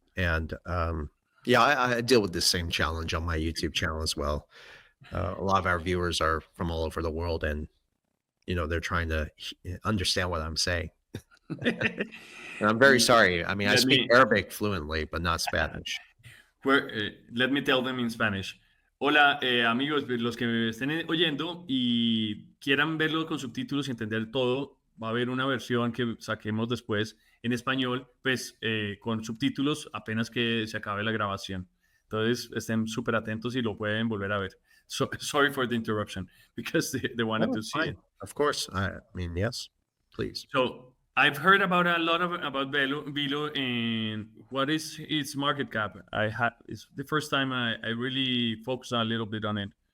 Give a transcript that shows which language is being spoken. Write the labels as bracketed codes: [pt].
[en] And I deal with the same challenge on my YouTube channel as well. A lot of our viewers are from all over the world, and they're trying to understand what I'm saying. And I'm very sorry. I mean, I speak Arabic fluently, but not Spanish. Let me tell them in Spanish. [es] Hola, amigos, los que me estén oyendo y quieran verlo con subtítulos y entender todo, va a haber una versión que saquemos después en español, pues con subtítulos apenas que se acabe la grabación. Entonces, estén súper atentos y lo pueden volver a ver. [en] Sorry for the interruption, because they wanted to see it. Of course. I mean, yes, please. So I've heard about a lot about Velo and what is its market cap. It's the first time I really focus a little bit on it.